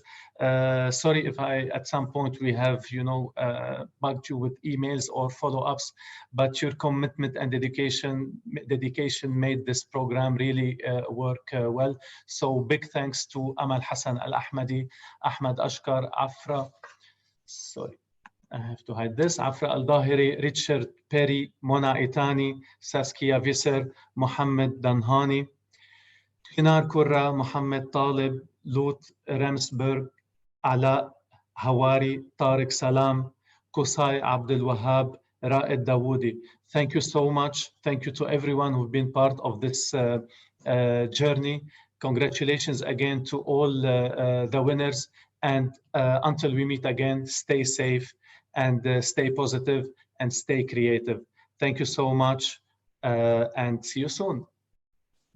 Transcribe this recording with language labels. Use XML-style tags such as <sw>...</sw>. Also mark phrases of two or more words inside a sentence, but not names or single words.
<en>Sorry if at some point we have bugged you with emails or follow-ups, but your commitment and dedication made this program really work well. So big thanks to Amal Hassan Al Ahmadi, Ahmad Ashkar, Afra, sorry, I have to hide this, Afra Al-Dahiri, Richard Perry, Mona Itani, Saskia Visser, Mohammed Danhani, Hinar Kurra, Mohammed Talib, Lut Remsberg, Ala Hawari, Tariq Salam, Qusay Abdul Wahab, Ra'ed Dawoodi. Thank you so much. Thank you to everyone who've been part of this journey. Congratulations again to all the winners. And until we meet again, stay safe and stay positive and stay creative. Thank you so much and see you soon.</en>